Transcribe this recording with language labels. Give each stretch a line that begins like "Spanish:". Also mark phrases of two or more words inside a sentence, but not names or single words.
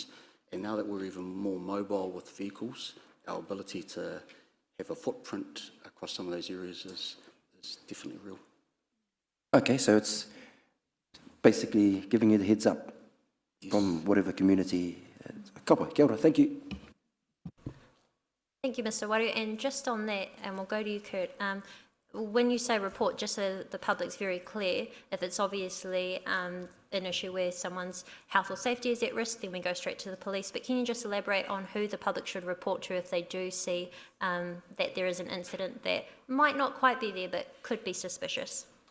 English: And now that we're even more mobile with vehicles, our ability to have a footprint across some of those areas is definitely real. Okay, so it's basically giving you the heads up from whatever community.
Māori: Kaupapa, kia ora,
English: thank you. Thank you, Mr. Waru. And just on that, and we'll go to you, Kurt, when you say report, just so the public's very clear, if it's obviously an issue where someone's health or safety is at risk, then we go straight to the police. But can you just elaborate on who the public should report to if they do see that there is an incident that might not quite be there but could be suspicious?